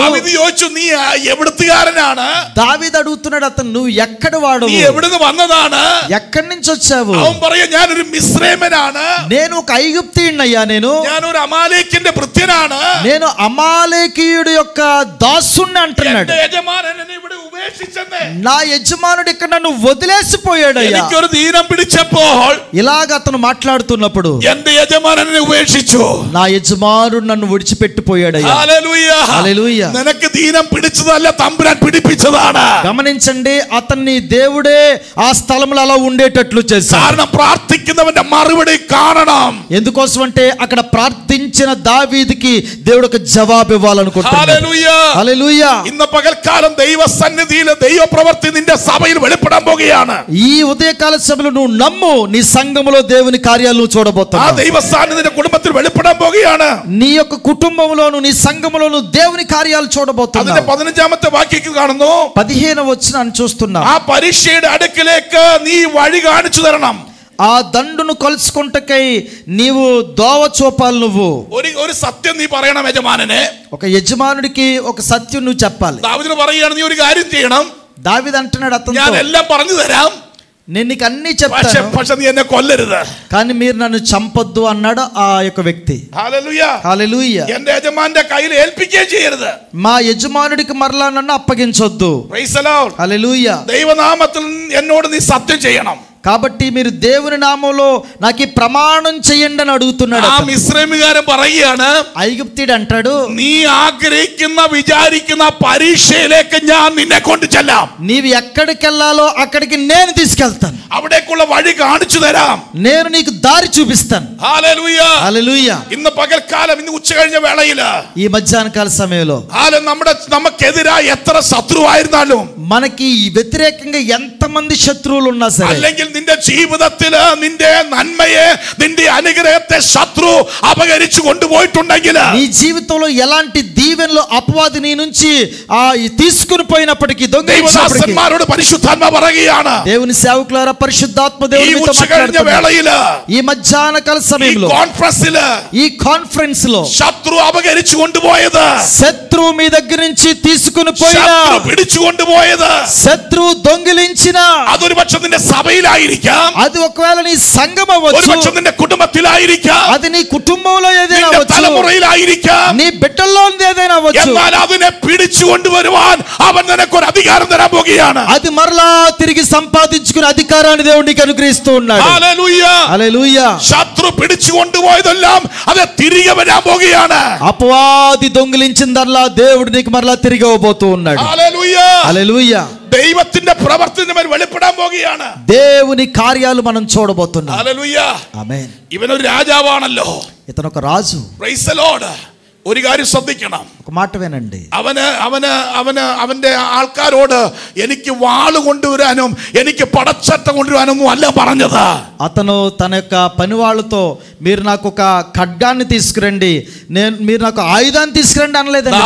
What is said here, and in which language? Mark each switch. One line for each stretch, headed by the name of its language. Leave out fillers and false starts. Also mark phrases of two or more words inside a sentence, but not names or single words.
Malayalam: దావీదు ചോദിച്ചു, നീ എവിടുത്തുകാരനാണ്?
Telugu: దావీదు అడుగుతున్నాడు, అతను నువ్వు ఎక్కడ వాడవు,
Malayalam: നീ എവിടുന്ന് വന്നതാണ്?
Telugu: ఎక్కడి నుంచి వచ్చావు?
Malayalam: അവൻ പറയാ, ഞാനൊരു മിസ്രൈമനാണ്,
Telugu: నేను ఒక ఐగుప్తీయుణ్ణయ్యా,
Malayalam: ഞാനൊരു അമാലേക്കിന്റെ ഭൃത്യനാണ്,
Telugu: నేను అమాలేకీయుడి యొక్క దాసుణ్ణి అంటున్నాడు.
Malayalam: എന്റെ യജമാനൻ എന്നെ ഇവിടെ ഉപേക്ഷിച്ചെന്നേ.
Telugu: నా యజమానుడు ఇక్కడ నన్ను వదిలేసిపోయాడయ్యా.
Malayalam: എനിക്കൊരു ദീനം പിടിച്ചപ്പോൾ
Telugu: ఇలాగ అతను మాట్లాడుతున్నప్పుడు
Malayalam: എന്റെ യജമാനൻ എന്നെ ഉപേക്ഷിച്ചു.
Telugu: నా యజమానుడు నన్ను విడిచిపెట్టిపోయాడయ్యా.
Malayalam: ഹല്ലേലൂയ.
Telugu: హల్లెలూయా.
Malayalam: നിനക്ക് ദീനം പിടിച്ചതല്ല, തമ്പുരാൻ പിടിപ്പിച്ചതാണ്.
Telugu: గమనించండి, అతన్ని దేవుడే ఆ స్థలంలో అలా ఉండేటట్లు చేశాడు.
Malayalam: കാരണം പ്രാർത്ഥിക്കുന്നവന്റെ മറുപടി കാണണം.
Telugu: ఎందుకోసం అంటే అక్కడ ప్రార్థించిన దావీదుకి దేవుడు ఒక జవాబు ఇవ్వాలనుకుంటున్నాడు.
Malayalam: ഹല്ലേലൂയ.
Telugu: హల్లెలూయా.
Malayalam: ഇന്ന് പകൽക്കാലം ദൈവസന്നിധിയിൽ ദൈവപ്രവൃത്തി നിന്റെ സഭയിൽ വെളിപ്പെടാൻ പോകുകയാണ്.
Telugu: ఈ ఉదయకాల సభలో నువ్వు నమ్ము, నీ సంఘములో దేవుని కార్యాలను
Malayalam: ആ
Telugu: చూడబోతున్నావు.
Malayalam: ദൈവസാന്നിധ്യം നിന്റെ കുടുംബത്തിൽ വെളിപ്പെടാൻ പോകുകയാണ്.
Telugu: నీ యొక్క కుటుంబంలోను నీ సంఘములోను దేవుని కార్యాలు
Malayalam: അതിന്റെ
Telugu: చూడబోతున్నావు.
Malayalam: 15ാമത്തെ വാക്യത്തിൽ കാണുന്നു,
Telugu: 15వ వచనాన్ని చూస్తున్నాం.
Malayalam: ആ പരീക്ഷയുടെ അടുക്കിലേക്ക് നീ വഴി കാണിച്ചു തരണം.
Telugu: ఆ దండును కలుసుకుంటకై నీవు దోవ చూపాలి. నువ్వు
Malayalam: ഒരു സത്യം നീ പറയണം യജമാനനെ.
Telugu: ఒక యజమానుడికి ఒక సత్యం నువ్వు చెప్పాలి.
Malayalam: ദാവീദിന് പറയുകയാണ്, നീ ഒരു കാര്യം ചെയ്യണം,
Telugu: దావీదు అంటున్నాడు
Malayalam: ഞാൻ
Telugu: అతనితో,
Malayalam: എല്ലാം പറഞ്ഞു തരാം,
Telugu: నేను నీకు అన్ని చెప్తాను,
Malayalam: പക്ഷെ നീ എന്നെ కొల్లരുത്,
Telugu: కానీ మీరు నన్ను చంపొద్దు అన్నాడు ఆ యొక్క వ్యక్తి.
Malayalam: ഹല്ലേലൂയ.
Telugu: హల్లెలూయా.
Malayalam: എന്റെ യജമാന്റെ കയ്യിൽ ഏൽപ്പിക്കുകയും ചെയ്യരുത്.
Telugu: మా యజమానుడికి మరలా నన్ను అప్పగించొద్దు.
English: Praise the Lord.
Telugu: హల్లెలూయా.
Malayalam: ദൈവനാമത്തിൽ എന്നോട് നീ സത്യം ചെയ്യണം.
Telugu: కాబట్టి మీరు దేవుని నామంలో నాకు ఈ ప్రమాణం చేయండి అని అడుగుతున్నాడు.
Malayalam: ആ മിസ്രൈമുകാരൻ പറയുകയാണ്,
Telugu: ఐగుప్తీయుడు అంటాడు,
Malayalam: നീ ആഗ്രഹിക്കുന്ന വിചാരിക്കുന്ന പരീക്ഷയിലേക്ക് ഞാൻ നിന്നെ കൊണ്ട് ചെല്ലാം.
Telugu: నీవు ఎక్కడికి వెళ్ళాలో అక్కడికి నేను తీసుకెళ్తాను,
Malayalam: അവിടേക്കുള്ള വഴി കാണിച്ചു തരാം.
Telugu: నేను నీకు దారి చూపిస్తాను.
Malayalam: ഹല്ലേലൂയ.
Telugu: హల్లెలూయా.
Malayalam: ഇന്ന് പകൽക്കാലം, ഇന്ന് ഉച്ച കഴിഞ്ഞ വേളയില്
Telugu: ఈ మధ్యాహ్న కాల సమయంలో
Malayalam: നമുക്കെതിരായി എത്ര ശത്രുവായിരുന്നാലും,
Telugu: మనకి వ్యతిరేకంగా ఎంతమంది శత్రువులు ఉన్నా సరే,
Malayalam: അല്ലെങ്കിൽ നിന്റെ ജീവിതത്തില് നിന്റെ നന്മയെ, നിന്റെ അനുഗ്രഹത്തെ ശത്രു അപഹരിച്ചു കൊണ്ടുപോയിട്ടുണ്ടെങ്കിൽ,
Telugu: నీ జీవితంలో ఎలాంటి దీవెనలు అపవాది నీ నుంచి తీసుకుని పోయినప్పటికీ,
Malayalam: ദൈവദാസന്മാരോട് പരിശുദ്ധാത്മ പറയുകയാണ്,
Telugu: దేవుని సేవకులారా, పరిశుద్ధాత్మ
Malayalam: ഈ
Telugu: దేవునితో
Malayalam: ഉച്ച കഴിഞ്ഞ വേളയില്,
Telugu: ఈ మధ్యాహ్న కాల
Malayalam: ഈ
Telugu: సమయంలో,
Malayalam: കോൺഫറൻസില്,
Telugu: ఈ కాన్ఫరెన్స్ లో
Malayalam: ശത്രു അപഹരിച്ചു കൊണ്ടുപോയത്,
Telugu: శత్రువు మీ దగ్గర నుంచి తీసుకుని పోయిన,
Malayalam: ശത്രു പിടിച്ചു കൊണ്ടുപോയത്,
Telugu: శత్రువు దొంగిలించిన,
Malayalam: അതൊരു പക്ഷെ നിന്റെ സഭയിലായിരിക്കാം,
Telugu: అది ఒకవేళ నీ సంఘం
Malayalam: ഒരു
Telugu: అవ్వచ్చు,
Malayalam: പക്ഷെ നിന്റെ കുടുംബത്തിലായിരിക്കാം,
Telugu: అది నీ కుటుంబంలో ఏదైనా
Malayalam: നിന്റെ
Telugu: అవ్వచ్చు,
Malayalam: തലമുറയിലായിരിക്കാം.
Telugu: నీ బిడ్డల్లో ఏదైనా అవ్వచ్చు.
Malayalam: എന്നാൽ അതിനെ പിടിച്ചു കൊണ്ടുവരുവാൻ അവൻ നിനക്കൊരു അധികാരം തരാൻ പോകുകയാണ്.
Telugu: అది మరలా తిరిగి సంపాదించుకునే అధికారాన్ని దేవుడు నీకు అనుగ్రహిస్తూ ఉన్నాడు.
Malayalam: ഹല്ലേലൂയ.
Telugu: హల్లెలూయా.
Malayalam: ശത്രു പിടിച്ചു കൊണ്ടുപോയതെല്ലാം അത് തിരികെ വരാൻ പോകുകയാണ്.
Telugu: అపవాది దొంగిలించిందల్లా దేవుడు నీకు మరలా తిరిగి ఇవ్వబోతూ ఉన్నాడు.
Malayalam: ഹല്ലേലൂയ.
Telugu: హల్లెలూయా.
Malayalam: ദൈവത്തിന്റെ പ്രവർത്തനം വെളിപ്പെടാൻ പോകുകയാണ്.
Telugu: దేవుని కార్యాలు మనం చూడబోతున్నాం.
Malayalam: ഹല്ലേലൂയ.
Telugu: ఆమేన్.
Malayalam: ഇവനൊരു രാജാവാണല്ലോ.
Telugu: ఇతను ఒక రాజు.
English: Praise the Lord.
Malayalam: ഒരു കാര്യം ശ്രദ്ധിക്കണം,
Telugu: ఒక మాట వినండి.
Malayalam: അവന്റെ ആൾക്കാരോട് എനിക്ക് വാള് കൊണ്ടുവരാനും എനിക്ക് പടച്ചട്ട കൊണ്ടുവരാനും അല്ല പറഞ്ഞത്.
Telugu: అతను తన యొక్క పని వాళ్ళతో మీరు నాకు ఒక ఖడ్గాన్ని తీసుకురండి, మీరు నాకు ఆయుధాన్ని తీసుకురండి అనలేదండి.